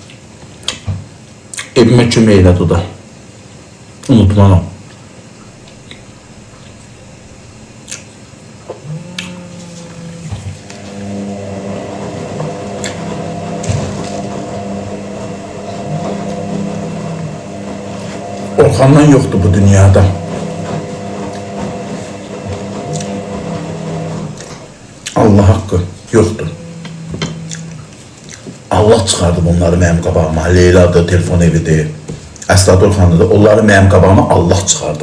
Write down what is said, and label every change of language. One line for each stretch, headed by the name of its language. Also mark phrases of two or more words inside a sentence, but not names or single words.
Azerbaijani: Evime kömək elədi o da. Unutmam.
Turkish: Orxandan yoktu bu dünyada. Allah hakkı yoktu.
Azerbaijani: Allah çıxardı bunları mənim qabağıma. Leyladır, telefon evidir, Əsad Orxanlıdır. Onları mənim qabağıma Allah çıxardı.